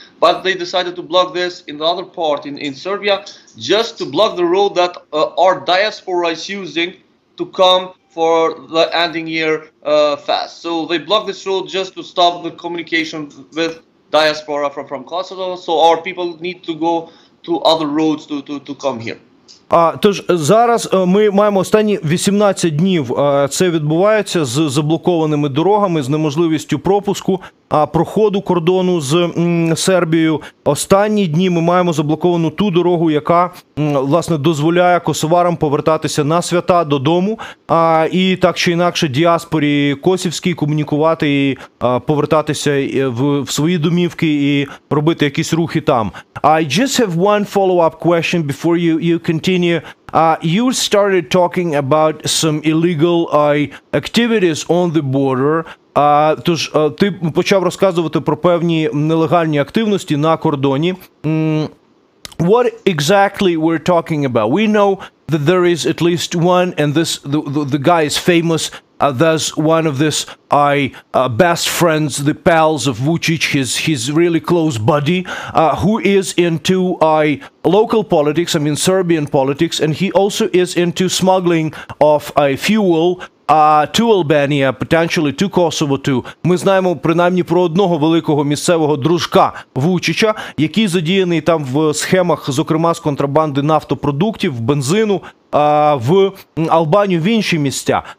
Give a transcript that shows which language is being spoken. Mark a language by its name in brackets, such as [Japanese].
[English] But they decided to block this in the other part in Serbia, just to block the road that our diaspora is using to come for the ending year fast. So they blocked this road just to stop the communication with diaspora from Kosovo. So our people need to go to other roads to come here. [Ukrainian] Тож зараз ми маємо останні 18 днів, це відбувається з заблокованими дорогами, з неможливістю пропуску, проходу кордону з Сербією. Останні дні ми маємо заблоковану ту дорогу, яка, власне, дозволяє косоварам повертатися на свята додому, і так чи інакше діаспорі косівській комунікувати і повертатися в свої домівки і робити якісь рухи там. [English] I just have one follow-up question before you continue. You started talking about some illegal activities on the border. [Ukrainian] Тож ти почав розказувати про певні нелегальні активності на кордоні. [English] What exactly we're talking about? We know that there is at least one, and the guy is famous. There's one of this best friends, the pals of Vučić, his really close buddy, who is into local politics, I mean Serbian politics, and he also is into smuggling of fuel to Albania, potentially to Kosovo too. [Ukrainian] Ми знаємо принаймні про одного великого місцевого дружка Vučića, який задіяний там в схемах, зокрема з контрабанди нафтопродуктів, бензину, в Албанію, в інші місця.